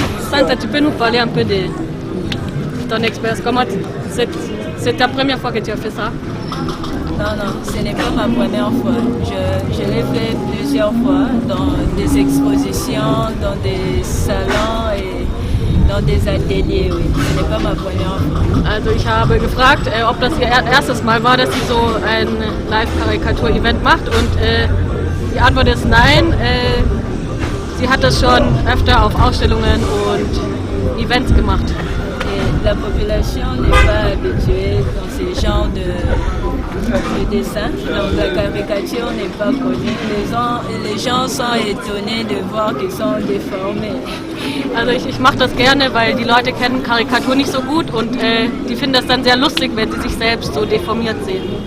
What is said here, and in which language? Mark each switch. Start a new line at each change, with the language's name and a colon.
French: Santa, tu peux nous parler un peu de ton expérience? C'est ta première fois que tu as fait ça? Non, non, ce n'est pas ma première fois. Je l'ai fait plusieurs fois dans des expositions, dans des salons et dans des ateliers, oui. Ce n'est pas ma première fois.
German: Also ich habe gefragt, ob das ihr erstes Mal war, dass sie so ein Live-Karikatur-Event macht und die Antwort ist nein. Sie hat das schon öfter auf Ausstellungen und Events gemacht.
French: Et la population n'est pas habituée dans ces genres de dessins, donc la caricature n'est pas connue. Les gens sont étonnés de voir qu'ils sont déformés.
German: Also ich mache das gerne, weil die Leute kennen Karikatur nicht so gut und die finden das dann sehr lustig, wenn sie sich selbst so deformiert sehen.